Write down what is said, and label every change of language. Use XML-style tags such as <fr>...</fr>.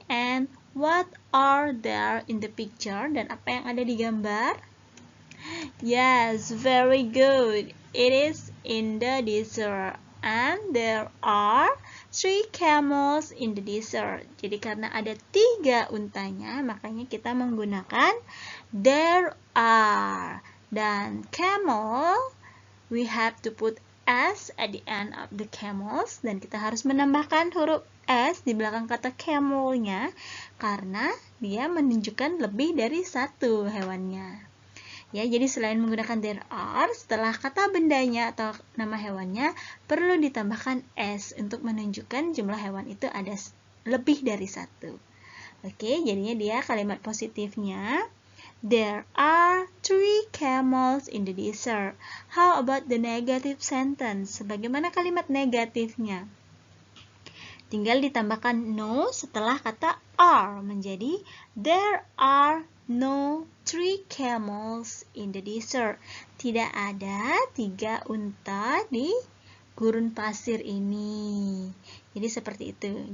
<en>And what are there in the picture?</en> <id>Dan apa yang ada di gambar?</id> <en>Yes, very good. It is in the desert and there are 3 camels in the desert.</en> <id>Jadi karena ada 3 untanya, makanya kita menggunakan</id> <en>there are. Dan camel, we have to put s at the end of the camels.</en> <id>Dan kita harus menambahkan huruf s di belakang kata camelnya karena dia menunjukkan lebih dari 1 hewannya. Ya, jadi selain menggunakan there are, setelah kata bendanya atau nama hewannya, perlu ditambahkan s untuk menunjukkan jumlah hewan itu ada lebih dari 1. Oke, jadinya dia kalimat positifnya.</id> <en>There are 3 camels in the desert. How about the negative sentence?</en> <id>Bagaimana kalimat negatifnya? Tinggal ditambahkan no setelah kata are menjadi</id> <en>there are no 3 camels in the desert.</en> <id>Tidak ada 3 unta di gurun pasir ini. Jadi seperti itu.</id>